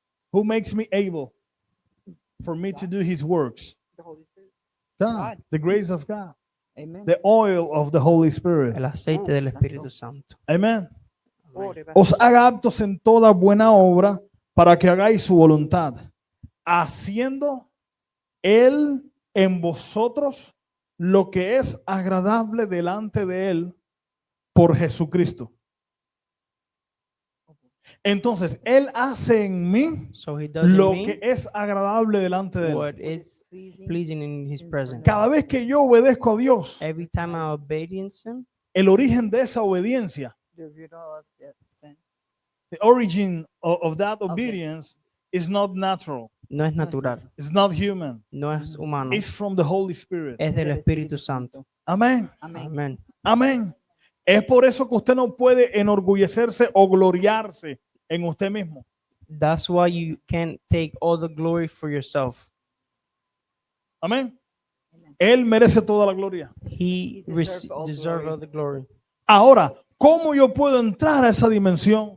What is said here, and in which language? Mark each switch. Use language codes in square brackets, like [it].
[en] Who makes me able for me to do his works? The Holy Spirit. God, the grace of God, Amen. the oil of the Holy Spirit. [es] El aceite del Espíritu Santo. [en] Amen. [es] Oh, de Os haga aptos en toda buena obra para que hagáis su voluntad, haciendo Él en vosotros lo que es agradable delante de Él por Jesucristo. Entonces, Él hace en mí [en] So he does in [es] lo [en] me [es] que es agradable delante de Él. [en] what is pleasing in his presence. [es] Cada vez que yo obedezco a Dios, [en] Every time I obedience him, [es] el origen de esa obediencia, [en] The root of the sin. the origin of that obedience is not natural. [es] no es natural, [en] It's not human. [es] no es humano, [en] It's from the Holy Spirit. [es] es del Espíritu Santo. Amén. Amén. Amén. Amén. Es por eso que usted no puede enorgullecerse o gloriarse en usted mismo. [en] That's why you can't take all the glory for yourself. [es] Amén. Él merece toda la gloria. [en] He Deserve deserves all all the glory. [es] Ahora, ¿cómo yo puedo entrar a esa dimensión?